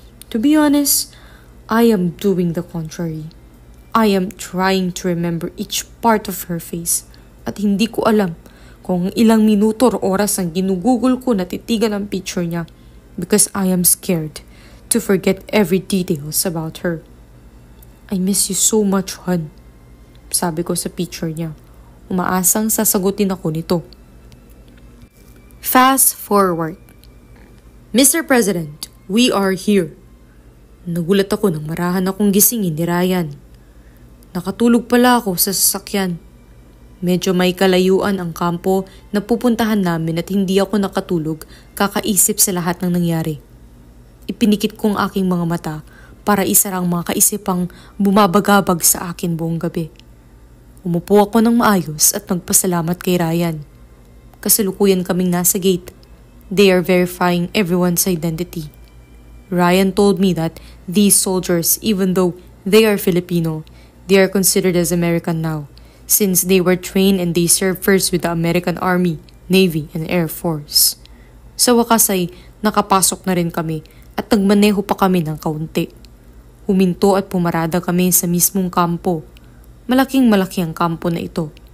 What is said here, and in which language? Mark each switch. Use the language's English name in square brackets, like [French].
[English] To be honest, I am doing the contrary. I am trying to remember each part of her face [Filipino] at hindi ko alam kung ilang minuto o oras ang ginugugol ko na titigan ang picture niya [English] because I am scared to forget every details about her. I miss you so much, hon. [Filipino] Sabi ko sa picture niya. Umaasang sasagutin ako nito. [English] Fast forward. [Filipino] Mr. President, [English] we are here. [Filipino] Nagulat ako nang marahan akong gisingin ni Ryan. Nakatulog pala ako sa sasakyan. Medyo may kalayuan ang kampo na pupuntahan namin at hindi ako nakatulog kakaisip sa lahat ng nangyari. Ipinikit ko ang aking mga mata para isara ang mga kaisipang bumabagabag sa akin buong gabi. Umupo ako ng maayos at nagpasalamat kay Ryan. Kasalukuyan kaming nasa gate. [English] They are verifying everyone's identity. Ryan told me that these soldiers, even though they are Filipino, they are considered as American now, since they were trained and they served first with the American Army, Navy, and Air Force. [Filipino] Sa wakas ay nakapasok na rin kami at nagmaneho pa kami ng kaunti. Huminto at pumarada kami sa mismong kampo. Malaking-malaki ang kampo na ito.